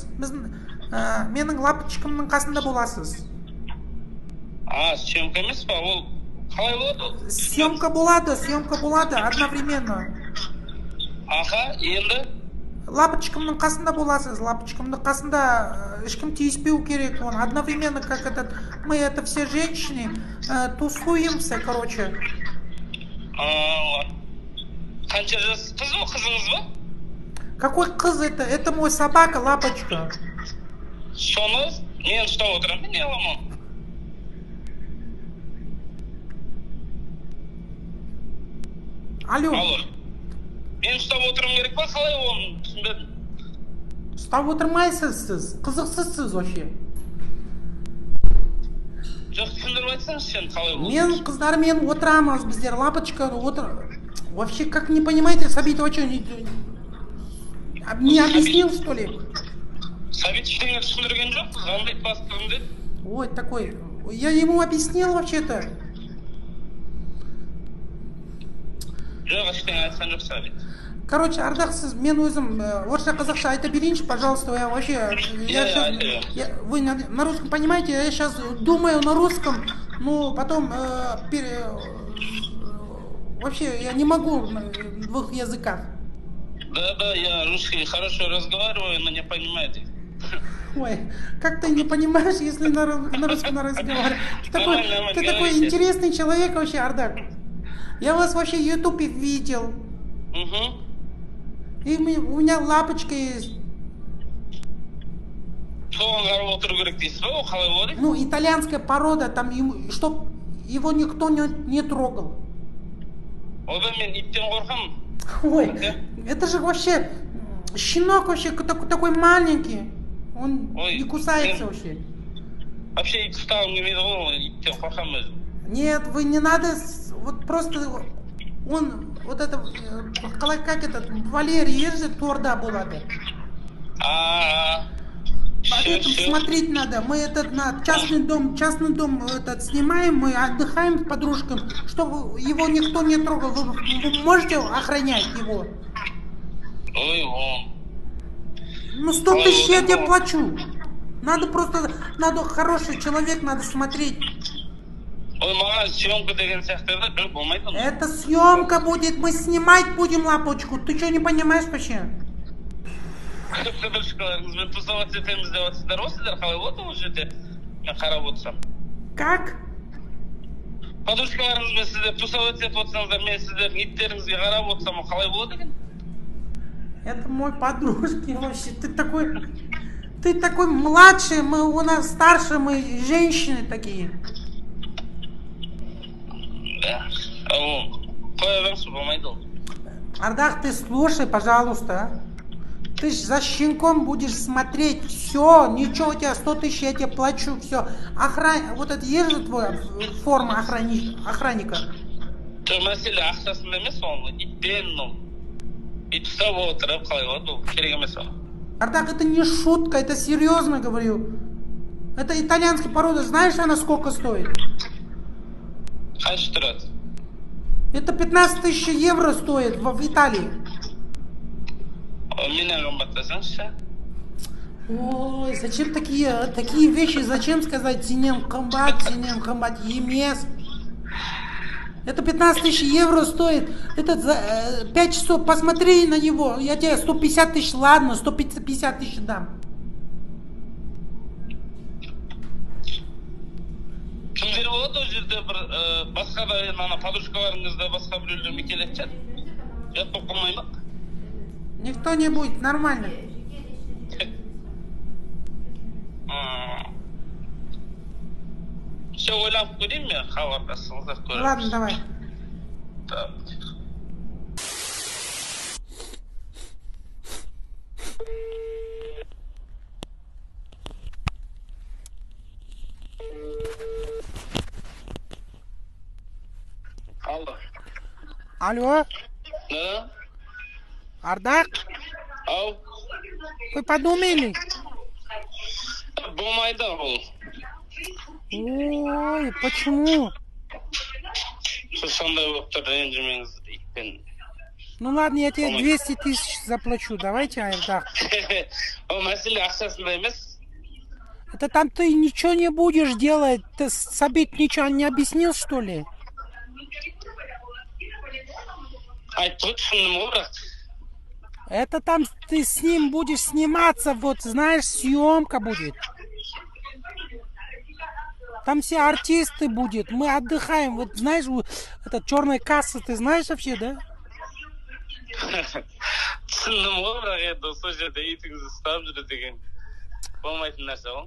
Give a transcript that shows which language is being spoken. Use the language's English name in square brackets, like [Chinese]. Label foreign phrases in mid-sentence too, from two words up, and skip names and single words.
[Kazakh] Менің лапочкамның қасында боласыз. Съемка емес па? Ол қалай болады? Съемка болады, одновременно. Аха, енді? Лапочкамның қасында боласыз. Лапочкамның қасында ешкім тиіспеу керек. [Russian] Он одновременно, как этот, мы это все женщины тусуемся, короче. [Kazakh] Қанша жас қыз ба, қызыңыз ба? [Russian] Какой қыз это? Это мой собака, лапочка. [Kazakh] Соны мен ұстап отырамын, не аламын? Алло. Мен ұстап отырым керек па, қалай оны түсінбедім? Ұстап отырмайсыз сіз, қызықсызсыз вообще. Жоқ, түсіндіріп айтсаңыз сен қалай болды? Мен қыздармен отырамыз, біздер лапочка отыр. [Russian] Вообще, как не понимаете, Сәбит вообще не объяснил, что ли? [Kazakh] Сәбит ештеңе түсіндірген жоқ, звондайды бастығым деді. [Russian] Ой, такой, я ему объяснил вообще-то. [Kazakh] Жоқ, ештеңе айтқан жоқ Сәбит. Короче, Ардақ, сіз, мен өзім орысша қазақша айта берейінші, [Russian] пожалуйста, я вообще... Вы на русском понимаете, я сейчас думаю на русском, но потом вообще я не могу на двух языках. Да, я русский хорошо разговариваю, но не понимаете. Ой, как ты не понимаешь, если на русском разговариваешь? Ты такой интересный человек вообще, Ардақ. Я вас вообще в ютубе видел. Угу. И у меня лапочка есть. [Kazakh] Соған қарап отыру керек дейсіз ба, қалай болады? [Russian] Ну, итальянская порода, там, чтоб его никто не трогал. [Kazakh] Ода мен иттен қорқамын. [Russian] Ой, это же вообще щенок вообще такой маленький. Он не кусается вообще. [Kazakh] Вообще ит ұстағым келмейді ғой, иттен қорқамын өзім. [Russian] Нет, вы не надо, вот просто он, вот это, как этот, Валерий ездит, [Kazakh] торда болады. [Russian] Поэтому смотреть надо. Мы этот на частный дом этот снимаем, мы отдыхаем с подружками, чтобы его никто не трогал. Вы можете охранять его? Ой. Ну 100 тысяч я тебе плачу. Надо хороший человек, надо смотреть. Ой, маған съемка деген сияқты да, болмайды. Это съемка будет, мы снимать будем лапочку. Ты что, не понимаешь вообще? [Kazakh] Подружкаларыңызбен тусовать етеміз деп жатсыздар ғой сіздер. Қалай болады ол жерде? Мен қарап отырсам. [Russian] Как? [Kazakh] Подружкаларыңызбен сіздер тусовать етіп отырсаңыздар, мен сіздердің иттеріңізге қарап отырсам, қалай болады екен? [Russian] Это мой подружки вообще. Ты такой младший, у нас старше, мы женщины такие. Да. [Kazakh] Қоя беріңізші, болмайды ол. [Russian] Ардах, ты слушай, пожалуйста. А? Ты ж за щенком будешь смотреть. Все, ничего, у тебя 100 тысяч, я тебе плачу, все. Вот это есть же твоя форма охранника? [Kazakh] Жоқ, мәселе ақшасында емес ол. Итпен ол. Ит ұстап отырып, қалай болады ол? Керек емес ол. [Russian] Ардах, это не шутка, это серьезно говорю. Это итальянская порода. Знаешь, она сколько стоит? [Kazakh] Қанша тұрады? [Russian] Это 15 тысяч евро стоит в Италии. [Kazakh] Менен қымбаттасаңызшы. [Russian] Ой, зачем такие вещи, зачем сказать [Kazakh] синем комбат емес? [Russian] Это 15 тысяч евро стоит. Это за 5 часов, посмотри на него. Я тебе 150 тысяч, ладно, 150 тысяч дам. [Kazakh] Кімдер болады ол жерде бір басқа да ана подружкаларыңызда басқа біреулермен келетін шығар? Жат болып қалмай ма? [Russian] Никто не будет, нормально. [Kazakh] Все ойланып көрейін мен, хабарласыңыздар көріп. [Russian] Ладно, давай. Так. Алло. Алло, Да? Ардах, Ау. вы подумали? [Kazakh] Болмайды ол. [Russian] Ой, почему? [Kazakh] Сондай болып тұр, ренжімеңіз итпен. [Russian] Ну ладно, я тебе 200 тысяч заплачу. Давайте, Ардах. [Kazakh] Ол мәселе ақшасында емес. [Russian] Это там ты ничего не будешь делать. Ты Сабит ничего не объяснил, что ли? [Kazakh] Айтып түсіндім ғой, бірақ. [Russian] Это там ты с ним будешь сниматься, вот знаешь, съемка будет. Там все артисты будет, мы отдыхаем. Вот знаешь, это черная касса, ты знаешь вообще, да? [Kazakh] Түсіндім ғой, бірақ енді сол жерде итіңізді ұстап жүрді деген болмайтын нәрсе ғой.